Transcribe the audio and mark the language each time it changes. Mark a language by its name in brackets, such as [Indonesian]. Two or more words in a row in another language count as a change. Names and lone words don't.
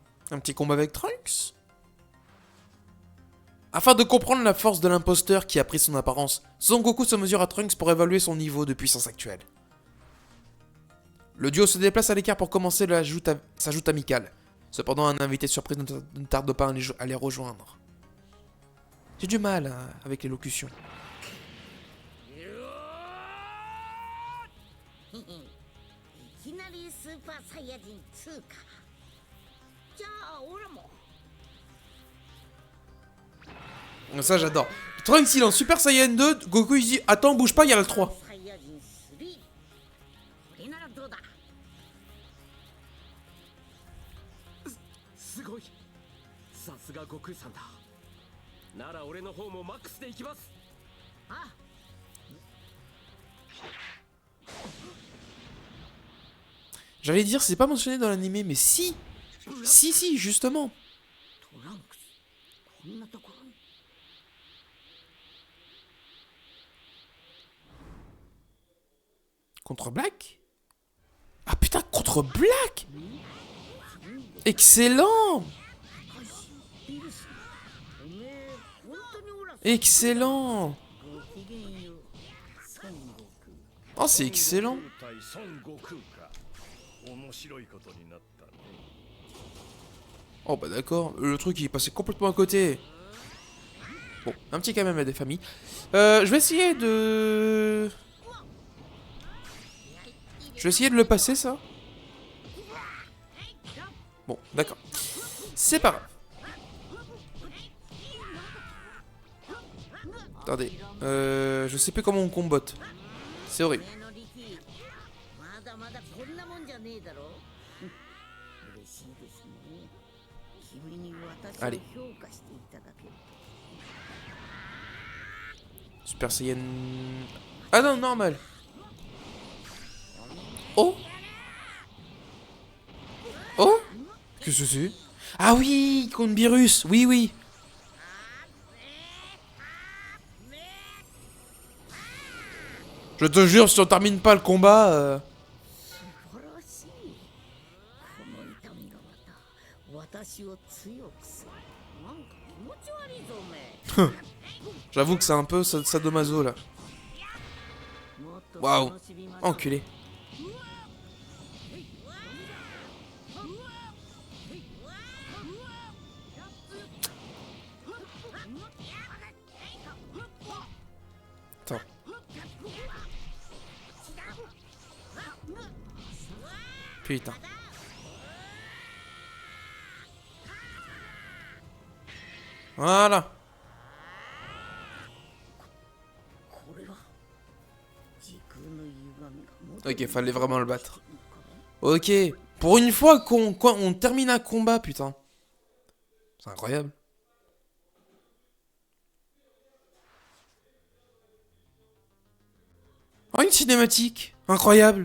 [French] Un petit combat avec Trunks. Afin de comprendre la force de l'imposteur qui a pris son apparence, Son Goku se mesure à Trunks pour évaluer son niveau de puissance actuelle. Le duo se déplace à l'écart pour commencer sa joute amicale. Cependant, un invité de surprise ne tarde pas à les rejoindre. J'ai du mal avec l'élocution. [Japanese] いきなりスーパーサイヤ人2か。じゃあ俺も。 [French] Ça, j'adore. Trunks, il est en Super Saiyan 2. Goku, il dit attends, bouge pas, il y a le 3. [Japanese] サイヤ人3。これならどうだ。すごい。さすが悟空さんだ。なら俺の方もマックスでいきます。あ、 [French] J'allais dire, c'est pas mentionné dans l'animé, mais si. Si, justement. [Japanese] トランクス。こんなところに。 [French] Contre Black? Ah putain, contre Black! Excellent! [Japanese] ビルス。おめえ本当にオラ [French] Excellent! [Japanese] ごきげんよう。孫悟空。 [French] Oh, c'est excellent! [Japanese] 対孫悟空か。面白いことになったね。 [French] Oh bah d'accord, le truc il est passé complètement à côté. Bon, un petit quand même à des familles. Je vais essayer de... Je vais essayer de le passer ça. Bon, d'accord. C'est pas grave. Attendez, je sais plus comment on combote. C'est horrible. [Japanese] おめえの力まだまだこんなもんじゃねえだろ。嬉しいですね。君に私を [French] Allez. [Japanese] 評価していただける。 [French] Super Saiyan... Ah non, normal. Oh! Oh! Qu'est-ce que c'est? Ah oui, contre Beerus, oui. Je te jure, si on termine pas le combat... [Japanese] 素晴らしい。この痛みがまた私を強くする。なんか気持ち悪いぞおめえ。 [French] J'avoue que c'est un peu sadomaso là. [Japanese] もっと [French] Waouh. [Japanese] 楽しみましょう。 [French] Enculé. Attends. Putain. Voilà. [Japanese] これは時空の歪みが元に [French] Ok, fallait vraiment le battre. Ok. Pour une fois qu'on termine un combat, putain. C'est incroyable. Oh, une cinématique. Incroyable.